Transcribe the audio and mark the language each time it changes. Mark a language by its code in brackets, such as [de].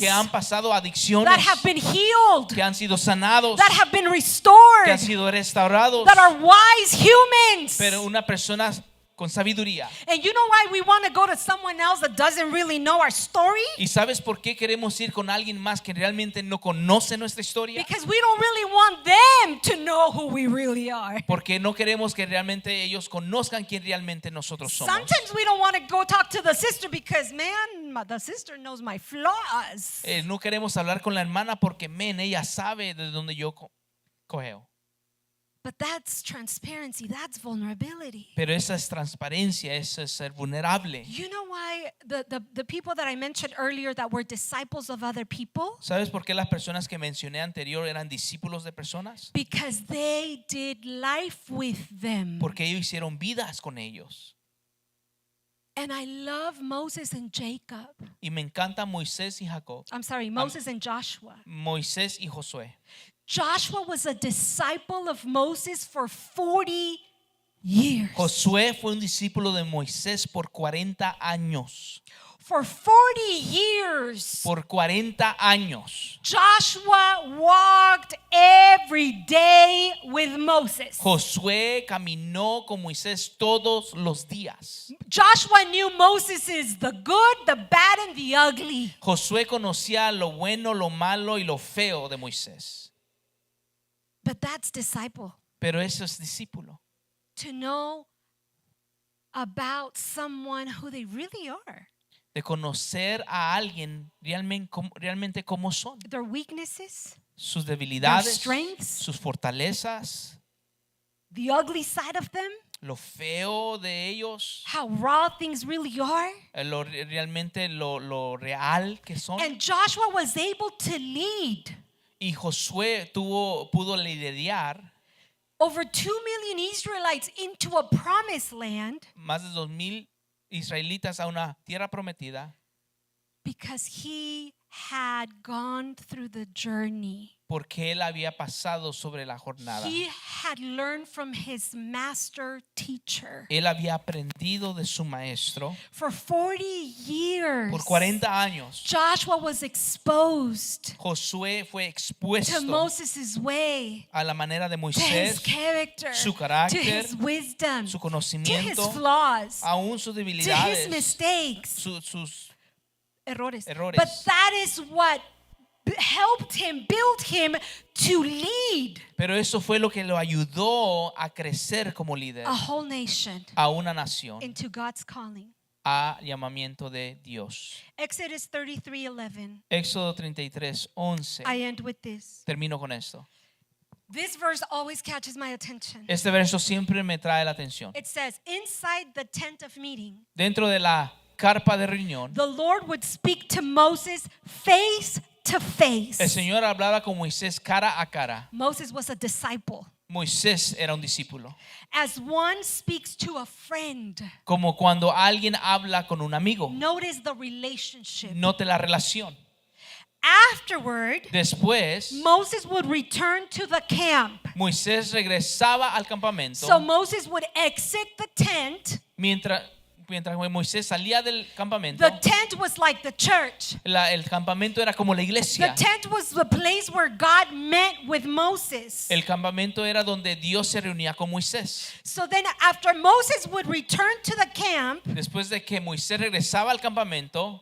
[es] que han pasado adicciones, [en] that have been healed, [es] que han sido sanados, [en] that have been [es] que [en] restored, [es] han sido restaurados, [en] that are wise humans. [es] pero una persona con sabiduría. [en] And you know why we want to go to someone else that doesn't really know our story? [es] ¿Y sabes por qué queremos ir con alguien más que realmente no conoce nuestra historia? [en] Because we don't really want them to know who we really are. [es] Porque no queremos que realmente ellos conozcan quién realmente nosotros somos. [en] Sometimes we don't want to go talk to the sister because, man, the sister knows my flaws. [es] No queremos hablar con la hermana porque, ella sabe de dónde yo cogeo. [en] But that's transparency, that's vulnerability. [es] Pero esa es transparencia, eso es ser vulnerable. [en] You know why the people that I mentioned earlier that were disciples of other people? [es] ¿Sabes por qué las personas que mencioné anterior eran discípulos de personas? [en] Because they did life with them. [es] Porque ellos hicieron vidas con ellos. [en] And I love Moses and Jacob. [es] Y me encanta Moisés y Jacob. [en] I'm sorry, Moses and Joshua. [es] Moisés y Josué. [en] Joshua was a disciple of Moses for 40 years. [es] Josué fue un discípulo de Moisés por 40 años. [en] For 40 years, [es] Por 40 años. [en] Joshua walked every day with Moses. [es] Josué caminó con Moisés todos los días. [en] Joshua knew Moses is the good, the bad, and the ugly. [es] Josué conocía lo bueno, lo malo y lo feo de Moisés. [en] But that's disciple. [es] Pero eso es discípulo. [en] To know about someone who they really are. [es] De conocer a alguien realmente cómo son. [en] Their weaknesses, [es] Sus debilidades, [en] their strengths, [es] sus fortalezas, [en] the ugly side of them, [es] lo feo de ellos, [en] how raw things really are. [es] realmente lo real que son. [en] And Joshua was able to lead [es] Y Josué pudo liderar [en] over 2 million Israelites into a promised land [es] más de 2,000 israelitas a una tierra prometida, [en] because he had gone through the journey. [es] porque él había pasado sobre la jornada. [en] He had learned from his master teacher. [es] Él había aprendido de su maestro. [en] For 40 years, [es] Por 40 años, [en] Joshua was exposed [es] Josué fue [en] to [es] expuesto [en] Moses' way, [es] a la manera de [en] to his [es] Moisés, [en] character, [es] su [en] to [es] carácter, [en] his wisdom, [es] su [en] to his [es] conocimiento, [en] flaws, [es] aún sus [en] to his [es] debilidades, [en] mistakes, [es] sus errores. errores. [en] But that is what helped him, build him to lead [es] Pero eso fue lo que lo ayudó a crecer como líder [en] a whole nation [es] a una nación, [en] into God's calling. [es] a llamamiento de Dios. [en] Exodus 33:11. [es] Éxodo 33:11. [en] I end with this. [es] Termino con esto. [en] This verse always catches my attention. [es] Este verso siempre me trae la atención. [en] It says, inside the tent of meeting, [es] Dentro de la carpa de reunión, [en] the Lord would speak to Moses face to face. [es] el Señor hablaba con Moisés cara a cara. [en] Moses was a disciple. [es] Moisés era un discípulo. [en] As one speaks to a friend. [es] Como cuando alguien habla con un amigo. [en] Notice the relationship. [es] Note la relación. [en] Afterward, [es] Después, [en] Moses would return to the camp. [es] Moisés regresaba al campamento. [en] So Moses would exit the tent. [es] Mientras Moisés salía del campamento, [en] The tent was like the church. [es] el campamento era como la [en] The [es] iglesia. [en] tent was the place where God met with Moses. [es] El campamento era donde Dios se reunía con Moisés. [en] So then after Moses would return to the camp, [es] Después de que Moisés regresaba al campamento,